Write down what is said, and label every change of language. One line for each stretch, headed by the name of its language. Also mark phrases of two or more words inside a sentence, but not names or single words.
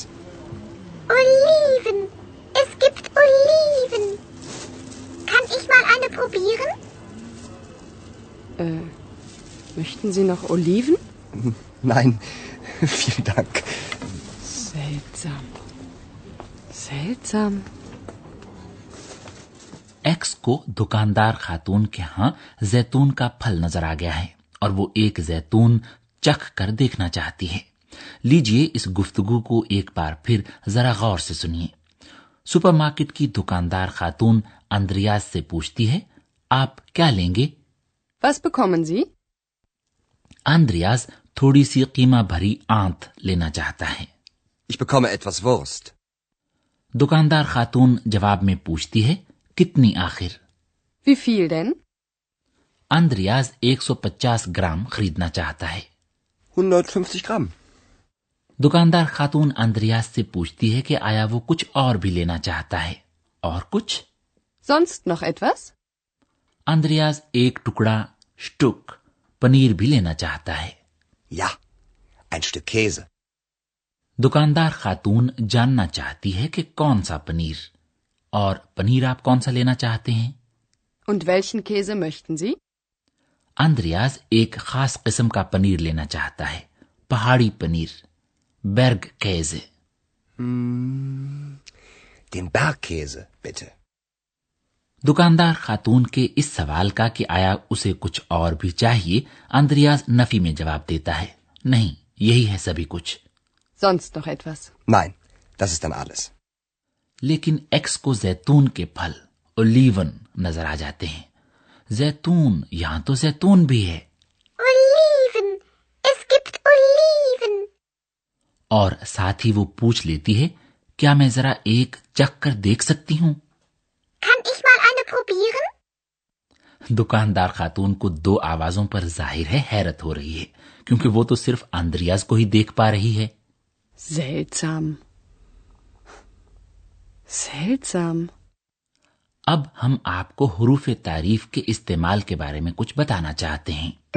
German: Oliven. Es gibt Oliven. Kann ich mal eine probieren? Möchten Sie noch Oliven? Nein, vielen Dank. Seltsam. Seltsam.
Urdu: ایکس کو دکاندار خاتون کے ہاں زیتون کا پھل نظر آ گیا ہے اور وہ ایک زیتون چکھ کر دیکھنا چاہتی ہے. لیجئے اس گفتگو کو ایک بار پھر ذرا غور سے سنیے. سپر مارکیٹ کی دکاندار خاتون اندریاز سے پوچھتی ہے آپ کیا لیں گے؟
German: Was bekommen Sie?
Urdu: اندریاز تھوڑی سی قیمہ بھری آنت لینا چاہتا ہے.
German: Ich bekomme etwas Wurst.
Urdu: دکاندار خاتون جواب میں پوچھتی ہے کتنی آخر؟
German: Wie viel denn?
Urdu: اندریاز 150 گرام خریدنا چاہتا ہے.
German: 150 Gramm.
Urdu: دکاندار خاتون اندریاز سے پوچھتی ہے کہ آیا وہ کچھ اور بھی لینا چاہتا ہے. اور کچھ؟
German: Sonst noch etwas?
Urdu: اندریاز ایک ٹکڑا شٹک پنیر بھی لینا چاہتا ہے.
German: Ja, ein Stück Käse.
Urdu: دکاندار خاتون جاننا چاہتی ہے کہ کون سا پنیر، اور پنیر آپ کون سا لینا چاہتے ہیں؟
German: Und welchen Käse möchten Sie?
Urdu: اندریاز ایک خاص قسم کا پنیر لینا چاہتا ہے، پہاڑی پنیر، برگ کیزے.
German: Den Bergkäse, bitte.
Urdu: دکاندار خاتون کے اس سوال کا کہ آیا اسے کچھ اور بھی چاہیے، اندریاز نفی میں جواب دیتا ہے نہیں، یہی ہے سبھی کچھ.
German: Sonst noch etwas? Nein, das ist dann alles.
Urdu: لیکن ایکس کو زیتون کے پھل اولیون نظر آ جاتے ہیں. زیتون، یہاں تو زیتون بھی ہے.
German: Oliven. Es gibt Oliven.
Urdu: اور ساتھ ہی وہ پوچھ لیتی ہے کیا میں ذرا ایک چکھ کر دیکھ سکتی ہوں؟
German: Kann ich mal eine probieren?
Urdu: دکاندار خاتون کو دو آوازوں پر ظاہر ہے حیرت ہو رہی ہے، کیونکہ وہ تو صرف اندریاز کو ہی دیکھ پا رہی ہے.
German: Seltsam. Seltsam.
Urdu: اب ہم آپ کو حروف تعریف کے استعمال کے بارے میں کچھ بتانا چاہتے ہیں.